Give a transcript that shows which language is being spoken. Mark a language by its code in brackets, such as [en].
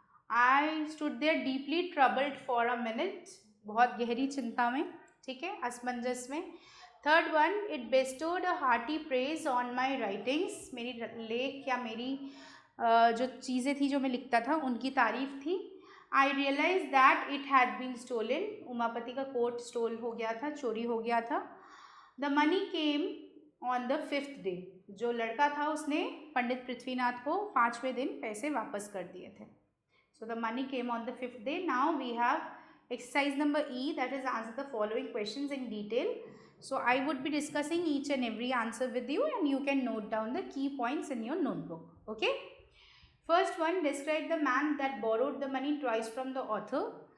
[en] I stood there deeply troubled for a minute. [hi] बहुत गहरी चिंता में. ठीक है, असमंजस में. [en] Third one, it bestowed a hearty praise on my writings. [hi] मेरी लेख या मेरी जो चीज़ें थी जो मैं लिखता था उनकी तारीफ थी. [en] I realized that it had been stolen. [hi] Umapati का कोट स्टोल हो गया था, चोरी हो गया था. [en] The money came on the 5th day. [hi] जो लड़का था उसने पंडित पृथ्वीनाथ को 5वें दिन पैसे वापस कर दिए थे. [en] So the money came on the 5th day. Now we have exercise number E, that is answer the following questions in detail. So I would be discussing each and every answer with you, and you can note down the key points in your notebook. Okay. First one, describe the man that borrowed the money twice from the author.